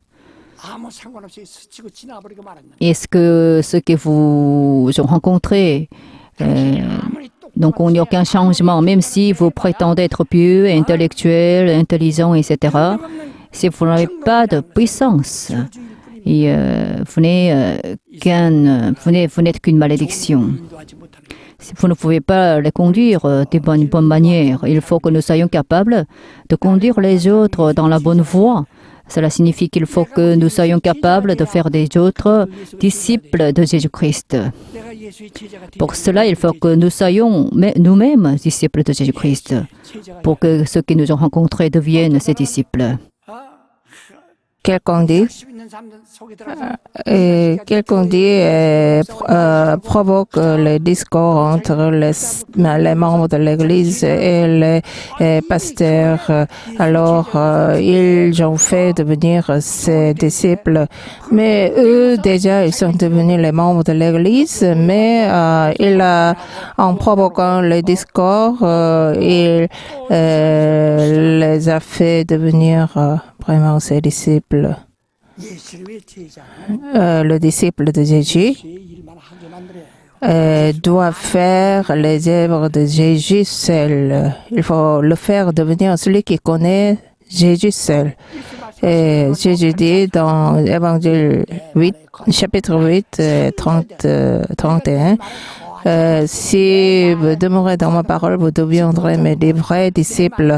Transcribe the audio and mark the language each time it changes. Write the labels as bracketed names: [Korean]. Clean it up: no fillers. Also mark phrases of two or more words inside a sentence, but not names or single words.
[French] Est-ce que ceux que vous ont rencontrés, donc il n'y a aucun changement, même si vous prétendez être pieux, intellectuel, intelligent, etc., si vous n'avez pas de puissance, et vous n'êtes qu'une malédiction. Vous ne pouvez pas les conduire de bonne manière. Il faut que nous soyons capables de conduire les autres dans la bonne voie, Cela signifie qu'il faut que nous soyons capables de faire des autres disciples de Jésus-Christ. [Korean] 내가 예수의 제자가 되기 [French] Pour cela, il faut que nous soyons nous-mêmes disciples de Jésus-Christ, [Korean] 제자가 [French] pour que ceux qui nous ont rencontrés deviennent ses disciples. Quelqu'un dit, [Korean] 관심 있는 사람들 속에 들어가서 [French] quelqu'un dit provoque les discours entre les membres de l'Église et les pasteurs. Alors, ils ont fait devenir ses disciples. Mais eux, déjà, ils sont devenus les membres de l'Église, mais en provoquant les discours, il les a fait devenir vraiment ses disciples. [Korean] 예수님의 제자는 [French] Le disciple de Jésus [Korean] 제 일만 하게 만들어야 해요. [French] doit faire les œuvres de Jésus seul. Il faut le faire devenir celui qui connaît Jésus seul. Et Jésus dit dans l'Évangile 8, chapitre 8, 31, si vous demeurez dans ma parole, vous deviendrez mes vrais disciples.